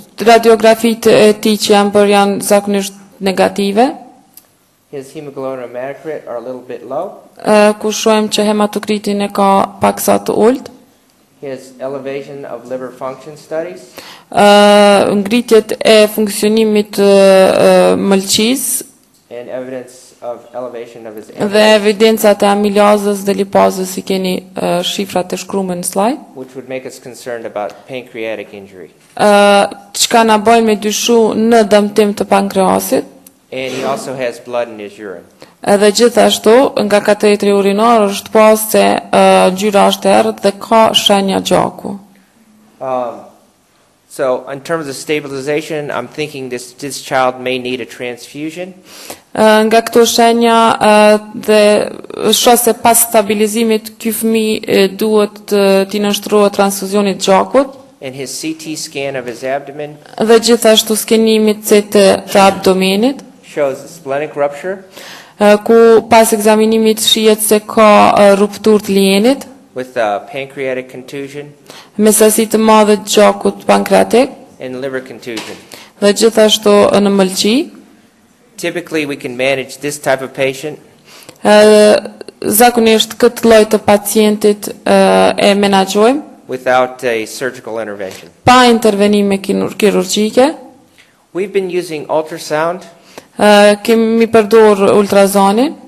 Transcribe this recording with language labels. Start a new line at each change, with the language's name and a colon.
Albanian: Radiografitë e tij që janë bërë janë zakonisht negative.
English: His hemoglobin and hematocrit are a little bit low.
Albanian: Ku shohim që hematokritin e ka paksa të ulët.
English: His elevation of liver function studies.
Albanian: Ngritjet e funksionimit mëlçisë.
English: And evidence of elevation of his
Albanian: dhe evidencat e amilazës dhe lipazës I keni shifrat e shkruar në slide.
English: Which would make us concerned about pancreatic injury.
Albanian: Çka na bën me dyshu në dëmtim të pankreasit.
English: And he also has blood in his urine.
Albanian: Edhe gjithashtu nga katetri urinar është pas se ngjyra është e errët dhe ka shenja gjaku.
English: So in terms of stabilization, I'm thinking this child may need a transfusion.
Albanian: Nga këto shenja dhe shoh se pas stabilizimit ky fëmijë duhet t'i nënshtrohet transfuzionit gjakut.
English: And his CT scan of his abdomen.
Albanian: Dhe gjithashtu skenimit CT të abdomenit.
English: Shows a splenic rupture.
Albanian: Ku pas ekzaminimit shihet se ka rupturë të lienit.
English: With pancreatic contusion.
Albanian: Me sasi të madhe të gjakut pankreatik.
English: And liver contusion.
Albanian: Dhe gjithashtu në mëlçi.
English: Typically we can manage this type of patient.
Albanian: Zakonisht këtë lloj të pacientit e menaxhojmë.
English: Without a surgical intervention.
Albanian: Pa intervenime kirurgjike.
English: We've been using ultrasound.
Albanian: Kemi përdor ultrazonin.